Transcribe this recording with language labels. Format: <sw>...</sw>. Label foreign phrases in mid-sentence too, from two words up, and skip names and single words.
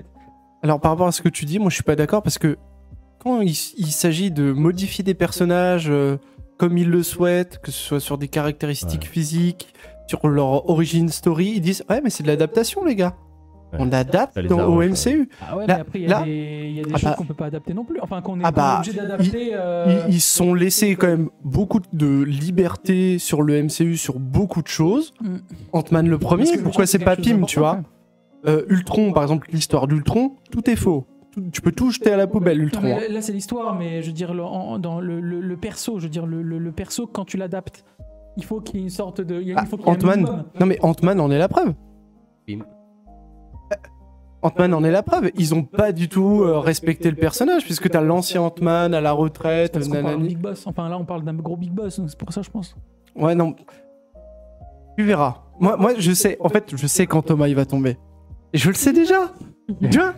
<fr>Alors, par rapport à ce que tu dis, moi, je suis pas d'accord parce que quand il s'agit de modifier des personnages comme ils le souhaitent, que ce soit sur des caractéristiques physiques, sur leur</fr> <en>origin story,</en> <fr>ils disent ouais, mais c'est de l'adaptation, les gars. Ouais. On adapte Ça les au arrange, MCU. Ah ouais, Là- mais après, il y là- a des Ah choses bah- qu'on peut pas adapter non plus. Enfin, qu'on est Ah bah, obligé d'adapter. Ils se sont laissés quand même beaucoup de liberté sur le MCU sur beaucoup de choses. Mm. Ant-Man le Parce premier, que pourquoi le c'est pas quelque chose Pym, tu d'important, vois Ultron, par exemple, l'histoire d'Ultron, tout est faux. Tu peux tout jeter à la poubelle, Non, Ultron. hein. mais là, c'est l'histoire, mais je veux dire, dans le perso, je veux dire, le perso, quand tu l'adaptes, il faut qu'il y ait une sorte de. Il faut qu'il y ait un Ant-Man. minimum. Non mais Ant-Man en est la preuve. Pym. Ant-Man en est la preuve. Ils ont pas du tout respecté le personnage puisque t'as l'ancien Ant-Man à la retraite. Parce qu'on parle de nanani.</fr> <en>Big Boss.</en> <fr>Enfin, là, on parle d'un gros</fr> <en>Big Boss,</en> <fr>donc c'est pour ça, je pense. Ouais non. Tu verras. Moi je sais. En fait je sais quand Thomas il va tomber. Et je le sais déjà. Tu vois</fr>